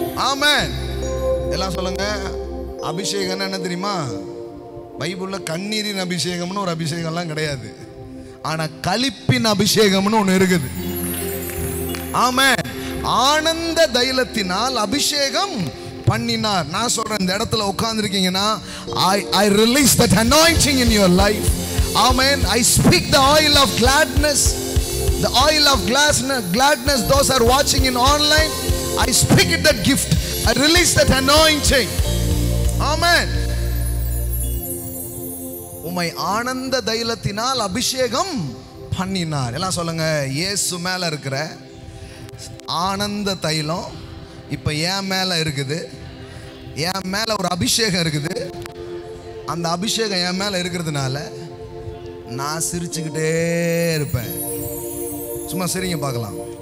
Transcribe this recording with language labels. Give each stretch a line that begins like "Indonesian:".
Tamil: ஆமென். எல்லாம் சொல்லுங்க. அபிஷேகம் என்ன தெரியுமா? பைபிள்ல கண்ணீரின் அபிஷேகம்னு ஒரு அபிஷேகம்லாம் கிடையாது. ஆனா களிப்பின் அபிஷேகம்னு ஒன்று இருக்குது. ஆமென். ஆனந்த தைலத்தினால் அபிஷேகம் பண்ணினார். நான் சொல்றேன், இந்த இடத்துல உட்கார்ந்திருக்கீங்கன்னா,
English: I release that anointing in your life. Amen. I speak the oil of gladness. The oil of gladness. Those are watching in online, I speak it, that gift. I release that anointing. Amen.
Tamil: உம்மை ஆனந்த தைலத்தினால் அபிஷேகம் பண்ணினார். எல்லாம் சொல்லுங்க, இயேசு மேல இருக்கிற ஆனந்த தைலம் இப்ப என் மேல இருக்குது. என் மேல ஒரு அபிஷேகம் இருக்குது. அந்த அபிஷேகம் என் மேல இருக்கிறதுனால நான் சிரிச்சுக்கிட்டே இருப்பேன். சும்மா சிரிங்க பார்க்கலாம்.